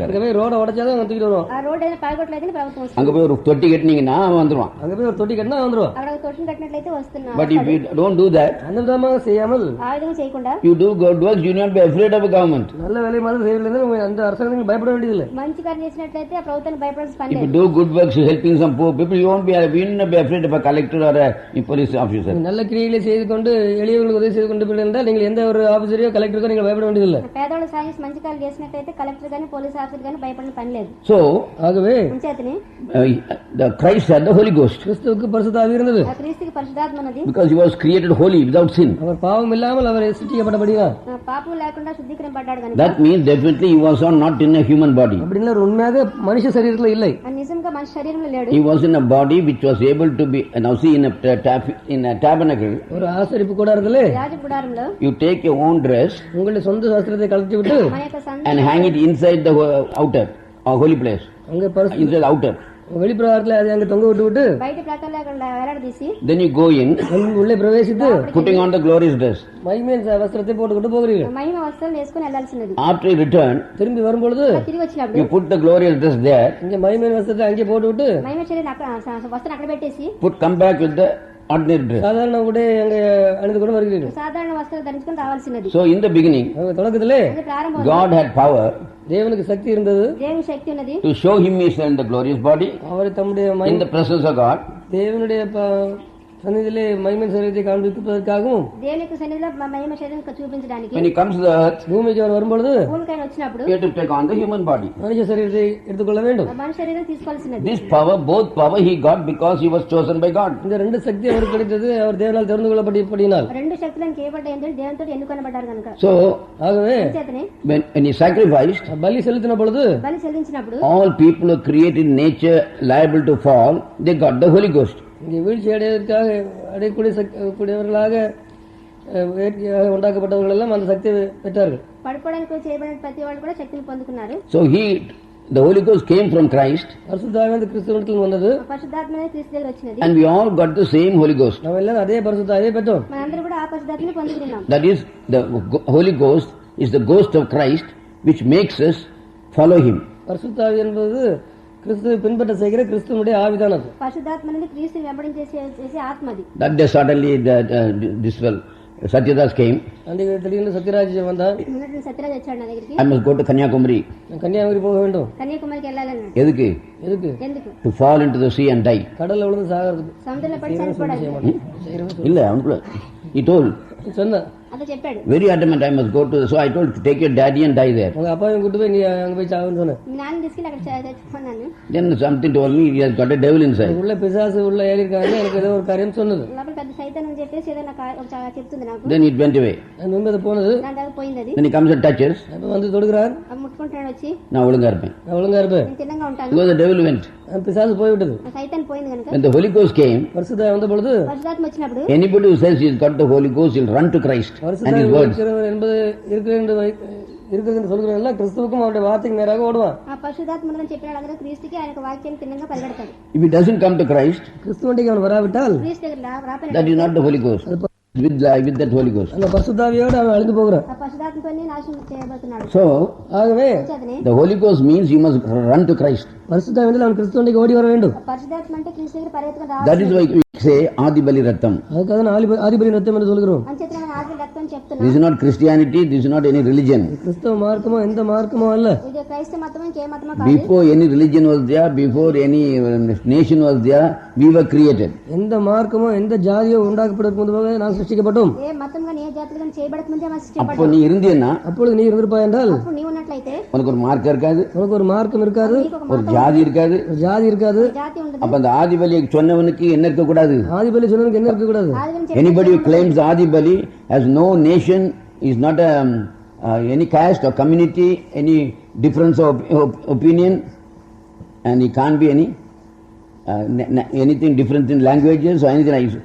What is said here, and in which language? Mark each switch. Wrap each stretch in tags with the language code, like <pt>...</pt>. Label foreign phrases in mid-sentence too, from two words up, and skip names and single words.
<ta>அங்க போய் ரோட உடைச்சாதான் அவன் தூக்கிட்டு வருவான்.</ta> <te>ఆ రోడ్ అయినా పగొట్టలేదని ప్రభుత్వం వస్తుంది.</te> <ta>அங்க போய் ஒரு தொட்டி கட்டினீங்கன்னா அவன் வந்துருவான். அங்க போய் ஒரு தொட்டி கட்டினா வந்துருவான்.</ta> <te>అక్కడ ఒక తొట్టిని కట్టినట్లయితే వస్తున్నారు.</te> <en>But if you don't do that,</en> <ta>அந்த விதமாக செய்யாமல்</ta> <te>ఆ విధంగా చేయకుండా</te> <en>you do good works, you not be afraid of a government.</en> <ta>நல்ல வேலை மாதிரி செய்யவில்லை அந்த அரசாங்கத்துக்கு பயப்பட வேண்டியதில்லை.</ta> <te>మంచి కార్యం చేసినట్లయితే ఆ ప్రభుత్వానికి భయపడాల్సిన పని</te> <en>If</en> <te>లేదు.</te> <en>you do good works, helping some poor people, you won't be afraid of a collector or a police officer.</en> <ta>நல்ல கிரியைகளை செய்து கொண்டு எளியவர்களுக்கு உதவி செய்து கொண்டு என்றால் நீங்கள் எந்த ஒரு ஆபீசரையோ கலெக்டருக்கோ நீங்கள் பயப்பட வேண்டியதில்லை.</ta> <te>పేదవాళ్ళు సాయం చేసి మంచి కార్యం చేసినట్లయితే కలెక్టర్ గానీ పోలీస్ ఆఫీసర్ గానీ భయపడిన పని లేదు.</te> <en>So,</en> <ta>ஆகவே</ta> <te>ఉంచేతని</te> <en>the Christ had the Holy Ghost</en> <ta>கிறிஸ்துவுக்கு பரிசுத்த ஆவி இருந்தது.</ta> <te>ఆ క్రీస్తుకి పరిశుద్ధాత్మ ఉన్నది.</te> <en>because he was created holy without sin.</en> <ta>அவர் பாவம் இல்லாமல் அவர் சிருஷ்டிக்கப்பட்டபடியா</ta> <te>పాపం లేకుండా శుద్ధీకరింపబడ్డాడు కనుక</te> <en>That means definitely he was not in a human body.</en> <ta>அப்படின்னா உண்மையாக மனுஷ சரீரத்தில் இல்லை.</ta> <te>నిజంగా మనిషి శరీరంలో లేడు.</te> <en>He was in a body which was able to be, now see in a tabernacle,</en> <ta>ஒரு ஆசரிப்பு கூடாரத்திலே</ta> <te>రాజ గుడారంలో</te> <en>you take your own dress</en> <ta>உங்களுடைய சொந்த சாஸ்திரத்தை கலட்டி விட்டு</ta> <te>మన యొక్క</te> <en>and hang it inside the outer or holy place,</en> <ta>அங்க பரிசு</ta> <en>inside the outer.</en> <ta>வெளிப்பிரகாரத்தில் அதை அங்க தொங்க விட்டு விட்டு</ta> <te>బయట ప్రాంతాల్లో అక్కడ వేలాడదీసి</te> <en>Then you go in,</en> <ta>உள்ளே பிரவேசித்து</ta> <en>putting on the glorious dress.</en> <ta>மகிமையின் வஸ்திரத்தை போட்டுக்கிட்டு போகிறீர்கள்.</ta> <te>మహిమ వస్త్రాలు వేసుకుని వెళ్లాల్సినది.</te> <en>After you return,</en> <ta>திரும்பி வரும்பொழுது</ta> <te>తిరిగి వచ్చినప్పుడు</te> <en>you put the glorious dress there,</en> <ta>இங்க மகிமையின் வஸ்திரத்தை அங்கே போட்டு விட்டு</ta> <te>మహిమ శరీరం అక్కడ వస్త్రం అక్కడ పెట్టేసి</te> <en>come back with the ordinary dress.</en> <ta>சாதாரண கூட அங்க அணிந்து கொண்டு வருகிறீர்கள்.</ta> <te>సాధారణ వస్త్రాలు ధరించుకుని రావాల్సినది.</te> <en>So in the beginning,</en> <ta>அவங்க தொடக்கத்திலே</ta> <te>అది ప్రారంభం.</te> <en>God had power</en> <ta>தேவனுக்கு சக்தி இருந்தது.</ta> <te>దేవుని శక్తి ఉన్నది.</te> <en>to show himself in the glorious body,</en> <ta>அவர் தம்முடைய</ta> <en>in the presence of God.</en> <ta>தேவனுடைய சந்நிதியிலே மகிமையின் சரீரத்தை காண்பிப்பதற்காகவும்</ta> <te>దేవుని యొక్క సన్నిధిలో మహిమ శరీరం చూపించడానికి</te> <en>When he comes to the earth,</en> <ta>பூமிக்கு அவர் வரும்பொழுது</ta> <te>భూమికైనా వచ్చినప్పుడు</te> <en>he had to take on the human body.</en> <ta>மனுஷ சரீரத்தை எடுத்துக்கொள்ள வேண்டும்.</ta> <te>మనిషి శరీరం తీసుకోవాల్సినది.</te> <en>This power, both power he got because he was chosen by God.</en> <ta>இந்த ரெண்டு சக்தி அவருக்கு கிடைத்தது அவர் தேவனால் தெரிந்து கொள்ளப்படினால்.</ta> <te>రెండు శక్తులను కేవలం ఏంటంటే దేవునితో ఎన్నుకొనబడ్డారు కనుక.</te> <en>So</en> <ta>ஆகவே</ta> <te>చేతనే</te> <en>when he sacrificed,</en> <ta>பலி செலுத்தின பொழுது</ta> <te>బలి చెల్లించినప్పుడు</te> <en>all people who are created in nature liable to fall, they got the Holy Ghost.</en> <ta>இங்கே வீழ்ச்சி அடைவதற்காக அடையக்கூடியவர்களாக இயற்கையாக உண்டாக்கப்பட்டவர்கள் எல்லாம் அந்த சக்தியை பெற்றார்கள்.</ta> <te>పడిపోవడానికి చేయబడిన ప్రతి వాళ్ళు కూడా శక్తిని పొందుకున్నారు.</te> <en>So the Holy Ghost came from Christ,</en> <ta>பரிசுத்தாவி கிறிஸ்துவிடத்தில் வந்தது.</ta> <te>పరిశుద్ధాత్మనే క్రీస్తు దగ్గర వచ్చినది.</te> <en>and we all got the same Holy Ghost.</en> <ta>நம்ம எல்லாரும் அதே பரிசுத்தாவியை பெற்றோம்.</ta> <te>మనందరూ కూడా ఆ పరిశుద్ధాత్మని పొందుకున్నాం.</te> <en>That is, the Holy Ghost is the ghost of Christ which makes us follow him.</en> <ta>பரிசுத்தாவி என்பது கிறிஸ்துவை பின்பற்ற செய்கிற கிறிஸ்துவனுடைய ஆவிதானது.</ta> <te>పరిశుద్ధాత్మ అనేది క్రీస్తుని వెంబడించేసే ఆత్మది.</te> <en>That day suddenly this Satyadas came.</en> <ta>அன்றைக்கு திடீர்னு சத்யராஜ் வந்தான்.</ta> <te>முன்னாடி சத்யராஜ் వచ్చాడు నా దగ్గరికి.</te> <en>I must go to Kanyakumari.</en> <ta>நான் கன்னியாகுமரி போக வேண்டும்.</ta> <te>కన్యాకుమారికి వెళ్ళాలన్నాడు.</te> <ta>எதுக்கு? எதுக்கு?</ta> <te>ఎందుకు?</te> <en>To fall into the sea and die.</en> <ta>கடல்ல விழுந்து சாகிறதுக்கு.</ta> <te>సముద్రంలో పడి చనిపోవడానికి.</te> <ta>இல்ல அவனுக்குள்ள</ta> <en>he told.</en> <ta>சொன்னான்.</ta> <te>అదే చెప్పాడు.</te> <en>Very adamant, I must go to. So I told to take your daddy and die there.</en> <ta>உங்க அப்பாவையும் கூட்டு போய் நீ அங்க போய் சாவுன்னு சொன்னேன்.</ta> <te>మీ నాన్న తీసుకెళ్ళి అక్కడ చచ్చిపోన్నాను.</te> <en>Then something told me he has got a devil inside.</en> <ta>உள்ள பிசாசு உள்ள ஏறி இருக்காங்க, எனக்கு ஏதோ ஒரு காரியம் சொன்னது.</ta> <te>లోపల పెద్ద సైతాన్ అని చెప్పేసి ఏదో నాకు చెప్తుంది నాకు.</te> <en>Then it went away.</en> <ta>அது முன்பு போனது.</ta> <te>దాని దగ్గర పోయింది అది.</te> <en>Then he comes and touches.</en> <ta>அப்ப வந்து தொடுகிறார்.</ta> <te>అది ముట్టుకుంటున్నాడు వచ్చి.</te> <ta>நான் ஒழுங்கா இருப்பேன். நான் ஒழுங்கா இருப்பேன்.</ta> <te>నేను తిన్నంగా ఉంటాను.</te> <en>Because the devil went.</en> <ta>பிசாசு போய்விட்டது.</ta> <te>సైతాన్ పోయింది కనుక.</te> <en>When the Holy Ghost came,</en> <ta>பரிசுத்த வந்த பொழுது</ta> <te>పరిశుద్ధాత్మ వచ్చినప్పుడు</te> <en>anybody who says he's got the Holy Ghost will run to Christ and his words.</en> <ta>என்பது இருக்கிறது என்று சொல்கிறவர்கள் கிறிஸ்துவுக்கும் அவருடைய வார்த்தைக்கு நேராக ஓடுவான்.</ta> <te>ఆ పరిశుద్ధాత్మ ఉందని చెప్పిన వాళ్ళందరూ క్రీస్తుకి ఆయన వాక్యం తిన్నంగా పరిగెడతారు.</te> <en>If he doesn't come to Christ,</en> <ta>கிறிஸ்துவண்டிக்கு அவன் வராவிட்டால்</ta> <te>క్రీస్తు దగ్గర రాపని</te> <en>that is not the Holy Ghost. With that Holy Ghost.</en> <ta>அந்த பரிசுத்தாவியோடு அவன் அழிந்து போகிறான்.</ta> <te>ఆ పరిశుద్ధాత్మతోనే నాశనం చేయబోతున్నాడు.</te> <en>So,</en> <ta>ஆகவே</ta> <en>the Holy Ghost means you must run to Christ.</en> <ta>பரிசுத்தாவியில் அவன் கிறிஸ்துவண்டிக்கு ஓடி வர வேண்டும்.</ta> <te>పరిశుద్ధాత్మ అంటే క్రీస్తు దగ్గర పరిగెత్తుకొని</te> <en>That is why we say Adibali Rattam.</en> <ta>அதுக்காக ஆதிபலி ரத்தம் என்று சொல்கிறோம்.</ta> <te>అంచేతనే మనం ఆది రక్తం చెప్తున్నాం.</te> <en>This is not Christianity, this is not any religion.</en> <ta>கிறிஸ்தவ மார்க்கமோ எந்த மார்க்கமோ அல்ல.</ta> <te>ఇది క్రైస్తవ మతమో ఇంకే మతమో కాదు.</te> <en>Before any religion was there, before any nation was there, we were created.</en> <ta>எந்த மார்க்கமோ எந்த ஜாதியோ உண்டாக்கப்படுவதற்கு முன்பாக நாம் சிருஷ்டிக்கப்பட்டோம்.</ta> <te>ఏ మతం గాని ఏ జాతి గాని చేయబడక ముందే మనం</te> <ta>அப்போ</ta> <te>సృష్టించబడ్డాం.</te> <ta>நீ இருந்தீன்னா அப்பொழுது நீ இருந்திருப்பாய் என்றால்</ta> <te>అప్పుడు నీవు ఉన్నట్లయితే</te> <ta>உனக்கு ஒரு மார்க்கம் இருக்காது, உனக்கு ஒரு மார்க்கம் இருக்காது, ஒரு ஜாதி இருக்காது. ஒரு ஜாதி இருக்காது.</ta> <te>జాతి ఉండదు.</te> <ta>அப்ப அந்த ஆதிபலியை சொன்னவனுக்கு என்ன இருக்க கூடாது? ஆதிபலி சொன்னதுக்கு என்ன இருக்க கூடாது?</ta> <te>ఆదిని</te> <en>Anybody who claims Adibali has no nation, is not any caste or community, any difference of opinion, and he can't be anything different in languages or anything like that.</en>